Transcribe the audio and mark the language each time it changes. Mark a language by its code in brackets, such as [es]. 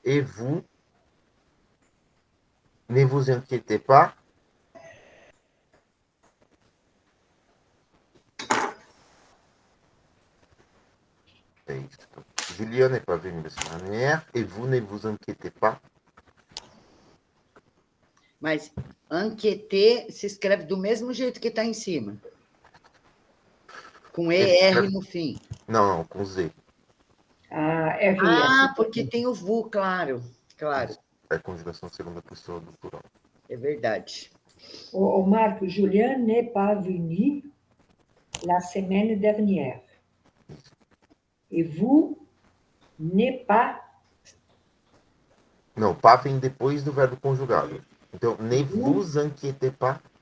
[fr] Et vous, ne vous inquiétez pas. [pt] É isso. [fr] Julien n'est pas venu la semaine dernière. Et vous, ne vous inquiétez pas. [pt] Mas enquete se escreve do mesmo jeito que está em cima. Com ER no fim. Não, com Z. R. Ah, porque tem o VU, claro. Claro, É conjugação segunda pessoa do plural. é verdade. [fr] O Marco, Julien n'est pas venu la semaine dernière. Et vous n'est pas. [pt] Não, pas vem depois do verbo conjugado. Então, [fr] ne vous inquiétez pas.